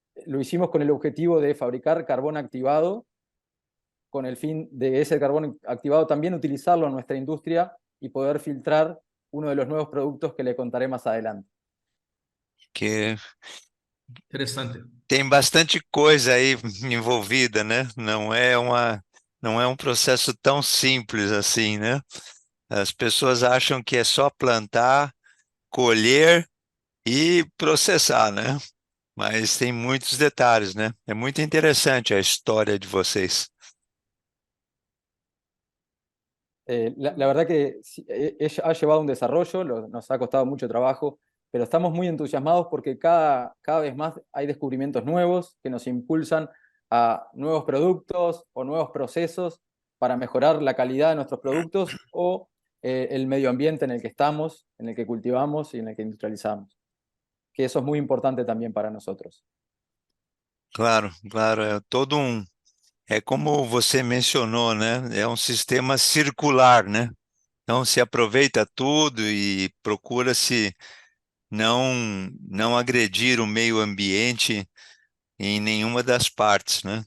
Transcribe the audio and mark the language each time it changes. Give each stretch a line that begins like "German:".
Spanish: lo hicimos con el objetivo de fabricar carbón activado, con el fin de ese carbón activado también utilizarlo en nuestra industria y poder filtrar uno de los nuevos productos que le contaré más adelante.
Portuguese: Que Interessante. tem bastante coisa aí envolvida, né? Não é um processo tão simples assim, né? As pessoas acham que é só plantar, colher e processar, né? Mas tem muitos detalhes, né? É muito interessante a história de vocês.
Spanish: La verdad que ha llevado un desarrollo, nos ha costado mucho trabajo, pero estamos muy entusiasmados porque cada vez más hay descubrimientos nuevos que nos impulsan a nuevos productos o nuevos procesos para mejorar la calidad de nuestros productos o el medio ambiente en el que estamos, en el que cultivamos y en el que industrializamos. Que eso es muy importante también para nosotros.
Portuguese: Claro, claro, é como você mencionou, né? É um sistema circular, né? Então se aproveita tudo e procura-se não agredir o meio ambiente em nenhuma das partes, né?